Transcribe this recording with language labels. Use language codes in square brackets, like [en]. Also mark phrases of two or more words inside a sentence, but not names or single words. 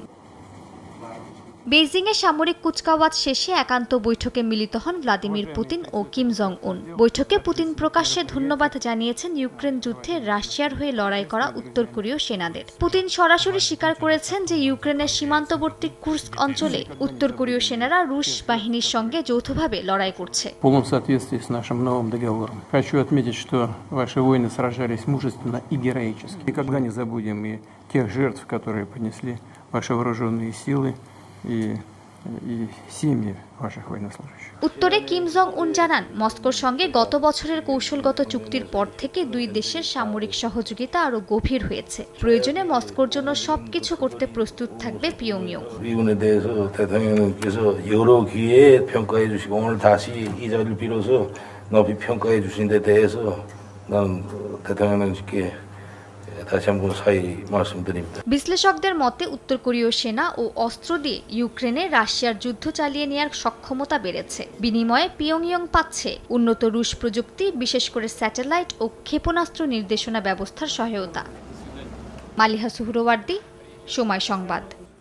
[bn] বেইজিংয়ে সামরিক কুচকাওয়াজ শেষে একান্ত বৈঠকে মিলিত হন ভ্লাদিমির পুতিন ও কিম জং উন। বৈঠকে পুতিন প্রকাশ্যে ধন্যবাদ জানিয়েছেন ইউক্রেন যুদ্ধে রাশিয়ার হয়ে লড়াই করা উত্তর কোরীয় সেনাদের। পুতিন সরাসরি স্বীকার করেছেন যে ইউক্রেনের সীমান্তবর্তী কুর্স্ক অঞ্চলে উত্তর কোরীয় সেনারা রুশ বাহিনীর সঙ্গে যৌথভাবে লড়াই করছে। [ru] Хочу отметить, что ваши воины сражались мужественно и героически. Никогда не забудем и тех жертв, которые понесли ваши вооруженные силы и семьи ваших военнослужащих. [bn] উত্তরে কিম জং উন জানান, মস্কোর সঙ্গে গত বছরের কৌশলগত চুক্তির পর থেকে দুই দেশের সামরিক সহযোগিতা আরও গভীর হয়েছে। প্রয়োজনে মস্কোর জন্য সবকিছু করতে প্রস্তুত থাকবে পিয়ংইয়ং। [ko] 미군에 대해서 대통령께서 여러 기회에 평가해 주시고 오늘 다시 이 자리를 빌어서 높이 평가해 주신 데 대해서 나는 대통령님께 다시 한번 사의 말씀드립니다. [bn] বিশ্লেষকদের মতে উত্তর কোরীয় সেনা ও অস্ত্র দিয়ে ইউক্রেনে রাশিয়ার যুদ্ধ চালিয়ে নেওয়ার সক্ষমতা বেড়েছে। বিনিময়ে পিয়ংইয়ং পাচ্ছে উন্নত রুশ প্রযুক্তি, বিশেষ করে স্যাটেলাইট ও ক্ষেপণাস্ত্র নির্দেশনা ব্যবস্থার সহায়তা। মালিহা সুহরওয়ার্দী, সময় সংবাদ।